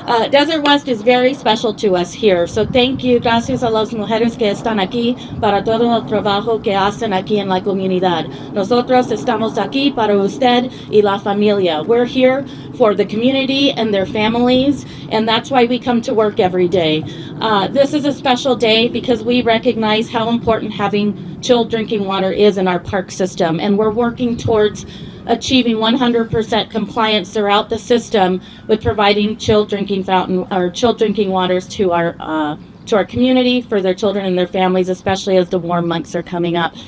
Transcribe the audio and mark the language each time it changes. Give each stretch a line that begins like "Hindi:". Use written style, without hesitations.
English: Desert West is very special to us here. So thank you.
Spanish: Gracias a las mujeres que están aquí para todo el trabajo que hacen aquí en la comunidad. Nosotros estamos aquí para usted y la familia.
English: We're here for the community and their families, and that's why we come to work every day. This is a special day because we recognize how important having chilled drinking water is in our park system, and we're working towards achieving 100% compliance throughout the system with providing chilled drinking waters to our community for their children and their families, especially as the warm months are coming up.